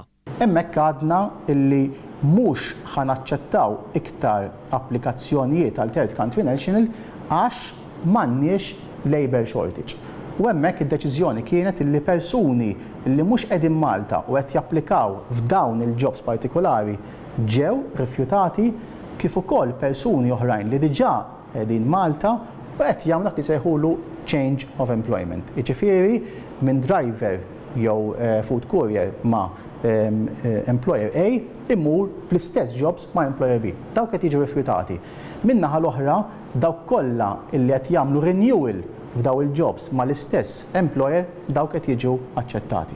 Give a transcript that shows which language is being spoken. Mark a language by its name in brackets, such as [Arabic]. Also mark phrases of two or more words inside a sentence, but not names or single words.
[Maltese] Hemmhekk għadna illi mhux ħanaċċettaw iktar applikazzjonijiet għal [English] Third Country National [Maltese] għax m'għandniex [English] labor shortage. [Maltese] U hemmhekk id-deċiżjoni kienet illi persuni li mhux qegħdin Malta u qed japplikaw f'dawn il-jobs partikolari ġew rifjutati kif ukoll persuni oħrajn li diġà qegħdin Malta u qed jagħmlu dak li sejħulu [English] change of employment. [Maltese] Jiġifieri minn driver jew [English] food courier [Maltese] ma' employer A imur fl-istess jobs ma' employer B. Dawk qed jiġu rifjutati. Min-naħa l-oħra dawk kollha illi qed jagħmlu renewal f'daw il-jobs ma' l-istess employer dawk qed jiġu aċċettati.